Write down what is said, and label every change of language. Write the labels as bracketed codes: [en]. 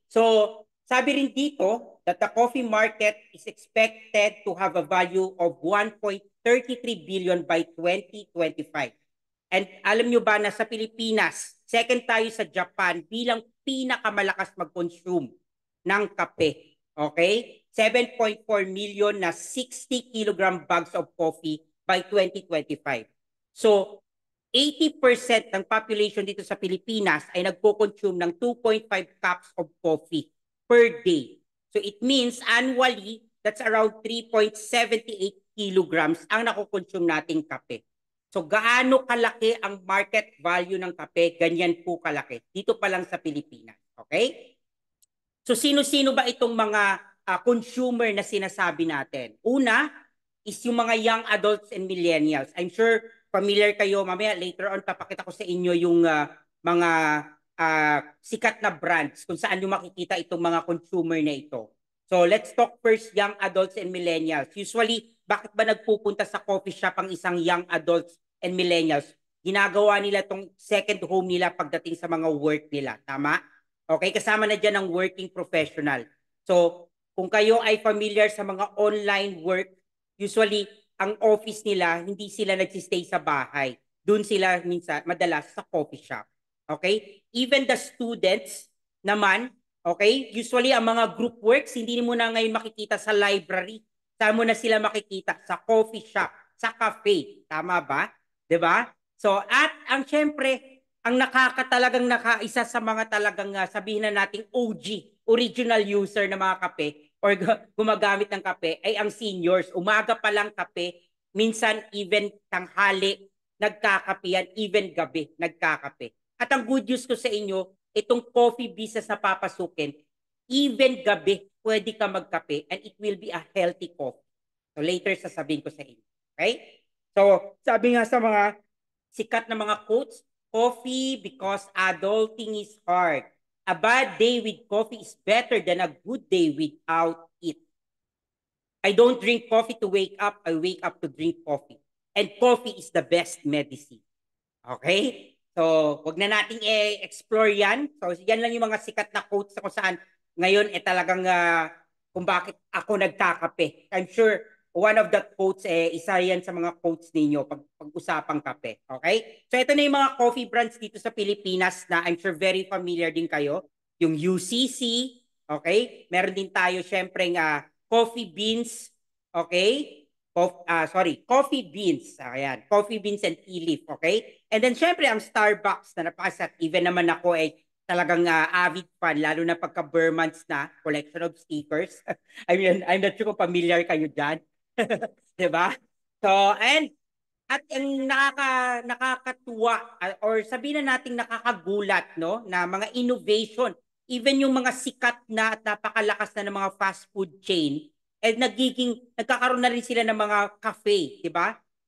[en] So, [tl] sabi rin dito [en] that the coffee market is expected to have a value of 1.33 billion by 2025. [tl] And alam nyo ba na sa Pilipinas, second tayo sa Japan bilang pinakamalakas mag-consume ng kape. Okay? [en] 7.4 million na 60 kilogram bags of coffee by 2025. [tl] So, 80% ng population dito sa Pilipinas ay nagko-consume ng 2.5 [en] cups of coffee per day. So, it means annually, that's around 3.78 kilograms [tl] ang nako-consume nating kape. So, gaano kalaki ang market value ng kape? Ganyan po kalaki. Dito pa lang sa Pilipinas. Okay? So, sino-sino ba itong mga consumer na sinasabi natin? Una is yung mga [en] young adults and millennials. I'm sure familiar [tl] kayo. Mamaya later on, papakita ko sa inyo yung mga sikat na brands kung saan nyo makikita itong mga consumer na ito. [en] So let's talk first young adults and millennials. [tl] Usually, bakit ba nagpupunta sa coffee shop ang isang [en] young adults and millennials? [tl] Ginagawa nila itong second home nila pagdating sa mga work nila. Tama? Okay, kasama na dyan ang working professional. So, kung kayo ay familiar sa mga online work, usually, ang office nila, hindi sila nagsistay sa bahay. Doon sila minsan, madalas sa coffee shop. Okay? [en] Even the students naman, okay? [tl] Usually, ang mga group works, hindi mo na ngayon makikita sa library. Saan mo na sila makikita? Sa coffee shop, sa cafe. Tama ba? 'Di ba? So, at ang syempre, ang nakakatalagang nakaisa sa mga talagang sabihin na nating OG, original user ng mga kape or gumagamit ng kape ay ang seniors. Umaga pa lang kape, minsan even tanghali nagkakape yan, even gabi nagkakape. At ang good news ko sa inyo, itong coffee business na papasukin, even gabi pwede ka magkape [en] and it will be a healthy coffee. [tl] So later sasabihin ko sa inyo. Okay? So sabi nga sa mga sikat na mga quotes, [en] coffee because adulting is hard. A bad day with coffee is better than a good day without it. I don't drink coffee to wake up. I wake up to drink coffee. And coffee is the best medicine. [tl] Okay? So, wag na nating explore yan. So, yan lang yung mga sikat na quotes kung saan ngayon talagang kung bakit ako nagkakape. [en] I'm sure one of the quotes, [tl] isa yan sa mga quotes ninyo pag-usapang kape. Okay? So, ito na yung mga coffee brands dito sa Pilipinas na [en] I'm sure very familiar [tl] din kayo. Yung UCC, okay? Meron din tayo syempre Coffee Beans, okay? [en] Coffee Beans. [tl] Ayan, Coffee Beans and Tea Leaf, okay? And then syempre ang Starbucks na napakasat. Even naman ako ay talagang avid fan, lalo na pagka Burmans na collection of stickers. [en] I mean, I'm not sure [tl] kung familiar kayo dyan. Diba? So, at ang nakakatuwa or sabihin na nating nakakagulat, no, na mga innovation, even yung mga sikat na at napakalakas na ng mga fast food chain, nagkakaroon na rin sila ng mga cafe, di ba?